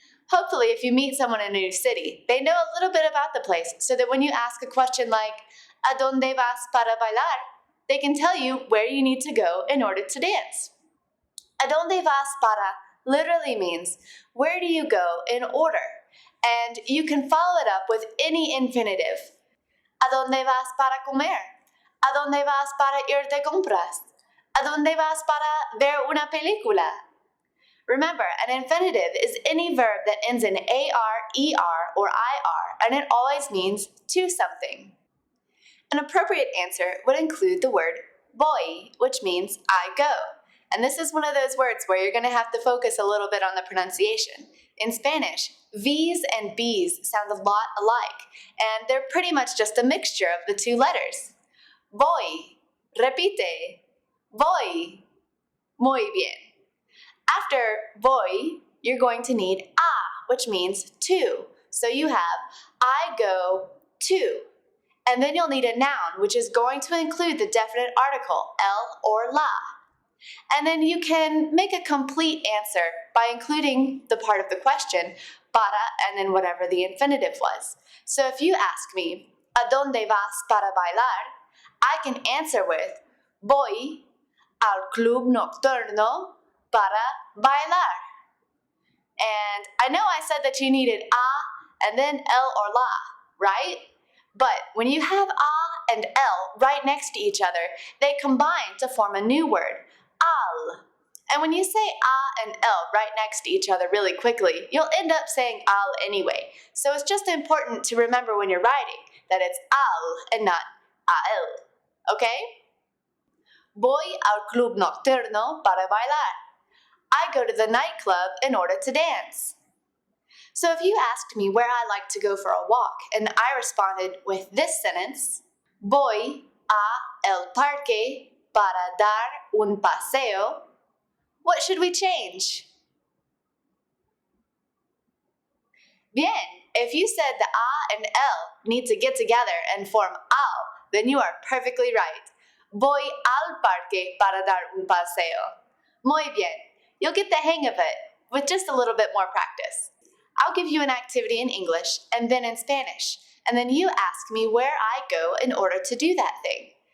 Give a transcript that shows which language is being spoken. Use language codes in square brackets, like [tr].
[en] Hopefully, if you meet someone in a new city, they know a little bit about the place so that when you ask a question like, [es] ¿A dónde vas para bailar?, [en] they can tell you where you need to go in order to dance. [es] ¿A dónde vas para [en] literally means, where do you go in order? And you can follow it up with any infinitive. [es] ¿A dónde vas para comer? ¿A dónde vas para ir de compras? ¿A dónde vas para ver una película? [en] Remember, an infinitive is any verb that ends in AR, ER, or IR, and it always means to something. An appropriate answer would include the word voy, which means I go. And this is one of those words where you're going to have to focus a little bit on the pronunciation. In Spanish, V's and B's sound a lot alike, and they're pretty much just a mixture of the two letters. [es] Voy, repite, voy, muy bien. [en] After voy, you're going to need a, which means to. So you have I go to. And then you'll need a noun, which is going to include the definite article, el or la. And then you can make a complete answer by including the part of the question, para, and then whatever the infinitive was. So if you ask me, [es] ¿A dónde vas para bailar?, [en] I can answer with, [es] voy al club nocturno para bailar. [en] And I know I said that you needed a and then el or la, right? But when you have a and el right next to each other, they combine to form a new word, al. And when you say a and el right next to each other really quickly, you'll end up saying al anyway. So it's just important to remember when you're writing that it's al and not ael. Okay? [es] Voy al club nocturno para bailar. [en] I go to the nightclub in order to dance. So if you asked me where I like to go for a walk, and I responded with this sentence, [es] voy a el parque para dar un paseo, [en] what should we change? Bien, if you said the a and el need to get together and form al, then you are perfectly right. [es] Voy al parque para dar un paseo. Muy bien. [en] You'll get the hang of it with just a little bit more practice. I'll give you an activity in English and then in Spanish, and then you ask me where I go in order to do that thing.